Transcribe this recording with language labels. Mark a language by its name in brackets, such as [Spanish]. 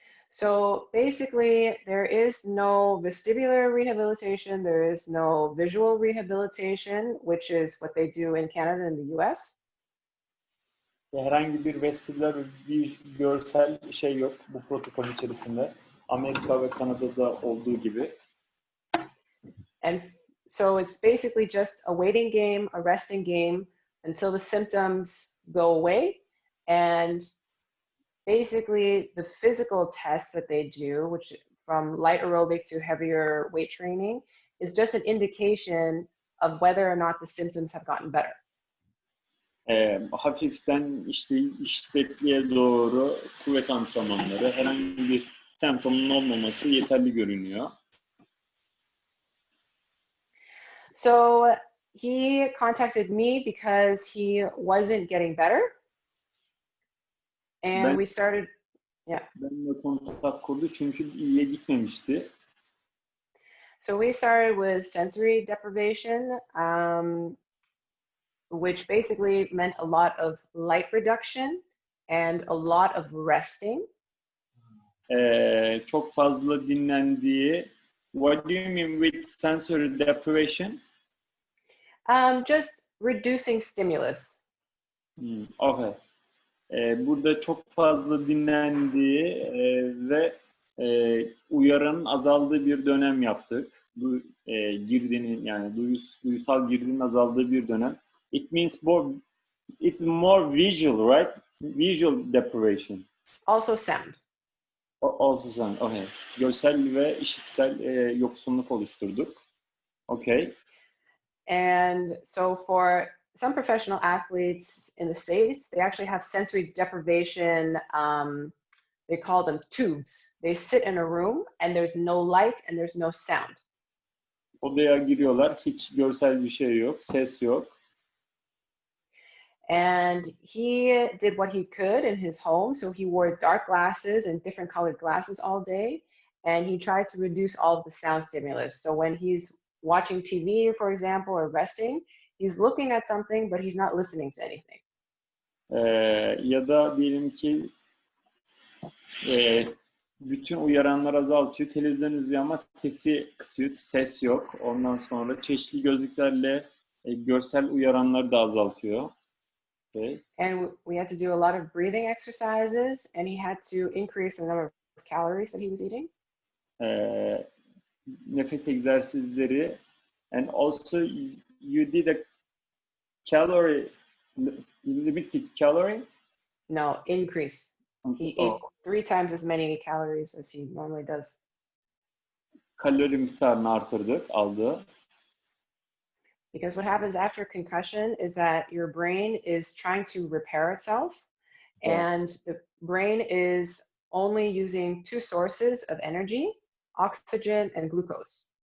[English] So basically, there is no vestibular rehabilitation, there is no visual rehabilitation, which is what they do in Canada and the US. [Turkish] Herhangi bir vestibular bir görsel şey yok bu protokol içerisinde. Amerika ve Kanada'da olduğu gibi. [English] And so it's basically just a waiting game, a resting game until the symptoms go away. And basically the physical tests that they do, which from light aerobic to heavier weight training, is just an indication of whether or not the symptoms have gotten better. [Turkish] Hafiften işte iştekliğe doğru kuvvet antrenmanları, herhangi bir semptomun olmaması yeterli görünüyor. [English] So he contacted me because he wasn't getting better. And we started, yeah. [Turkish] Benimle kontak kurdu çünkü iyiye gitmemişti. [English] So we started with sensory deprivation, which basically meant a lot of light reduction and a lot of resting. [Turkish] Çok fazla dinlendiği. [English] What do you mean with sensory deprivation? Just reducing stimulus. Okay. [Turkish] Burada çok fazla dinlendiği ve uyaranın azaldığı bir dönem yaptık. Girdinin yani duysal girdinin azaldığı bir dönem. [English] It means it's more visual, right? Visual deprivation. Also sound. Also sound. Okay. [Turkish] Görsel ve işitsel yoksunluk oluşturduk. [English] Okay. And so for some professional athletes in the States, they actually have sensory deprivation. They call them tubes. They sit in a room and there's no light and there's no sound. [Turkish] Odaya giriyorlar, hiç görsel bir şey yok, ses yok. [English] And he did what he could in his home. So he wore dark glasses and different colored glasses all day. And he tried to reduce all of the sound stimulus. So when he's watching TV, for example, or resting, he's looking at something, but he's not listening to anything. [Turkish] Ya da diyelim ki bütün uyaranlar azaltıyor. Televizyon izliyor ama sesi kısıyor. Ses yok. Ondan sonra çeşitli gözlüklerle görsel uyaranları da azaltıyor. [English] Okay. And we had to do a lot of breathing exercises, and he had to increase the number of calories that he was eating. [Turkish] Nefes egzersizleri, [English] and also you did a calorie limited calorie? No, increase. He ate 3 times as many calories as he normally does. [Turkish] Kalori miktarını artırdık, aldı. [English] Because what happens after concussion is that your brain is trying to repair itself, and the brain is only using 2 sources of energy, oxygen and glucose.